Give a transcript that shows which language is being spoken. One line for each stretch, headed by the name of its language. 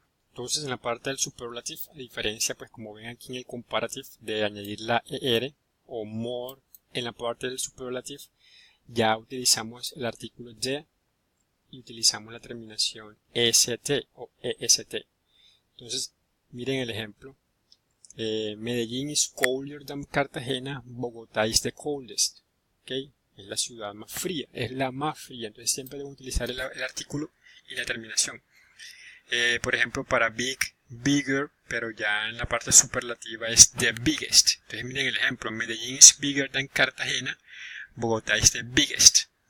Spanish: Entonces en la parte del superlative, a diferencia, pues como ven aquí en el comparative, de añadir la ER o more en la parte del superlative, ya utilizamos el artículo de y utilizamos la terminación EST o EST. Entonces, miren el ejemplo.
English: Medellín is colder than Cartagena, Bogotá is the coldest. ¿Okay?
Spanish: Es la ciudad más fría, es la más fría. Entonces siempre debemos utilizar el artículo y la terminación. Por ejemplo, para big, bigger, pero ya en la parte superlativa es
English: the biggest.
Spanish: Entonces miren el ejemplo,
English: Medellín is bigger than Cartagena, Bogotá is the biggest.